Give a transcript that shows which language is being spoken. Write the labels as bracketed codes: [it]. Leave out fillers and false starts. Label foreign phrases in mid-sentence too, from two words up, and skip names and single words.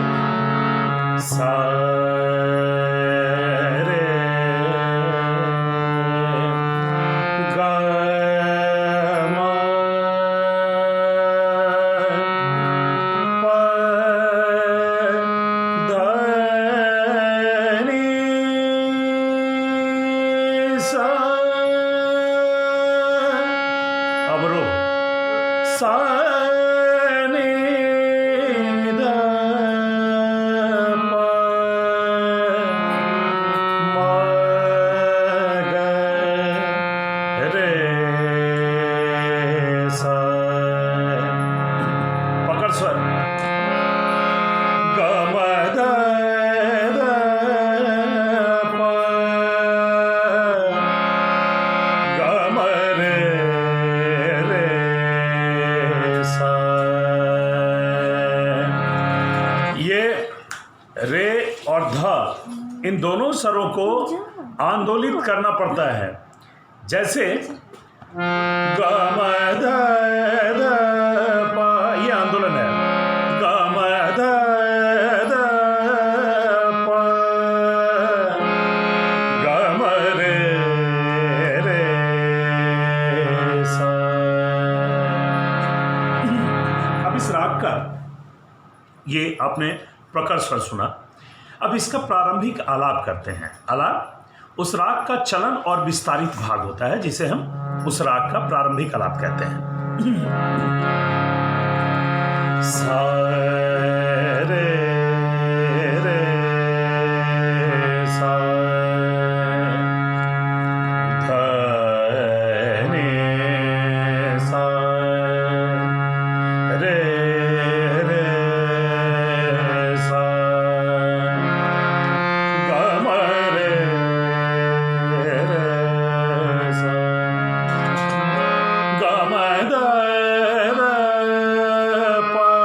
[hi] जैसे सा रे गा मा पा धा नी सा। अब रो सा नी धा पा मा गा रे सा। पकड़ स्वर ग म ध ध प ग म रे रे सा। ये रे और ध इन दोनों स्वरों को आंदोलित करना पड़ता है। जैसे ग म ध ध प, ये आंदोलन है। ग म ध ध प ग म रे रे सा। अब इस राग का ये आपने प्रकट स्वर सुना। अब इसका प्रारंभिक आलाप करते हैं। आलाप उस राग का चलन और विस्तारित भाग होता है, जिसे हम उस राग का प्रारंभिक आलाप कहते हैं। सा रे रे सा ध नी सा रे रे सा ग म रे रे सा ग म ध ध प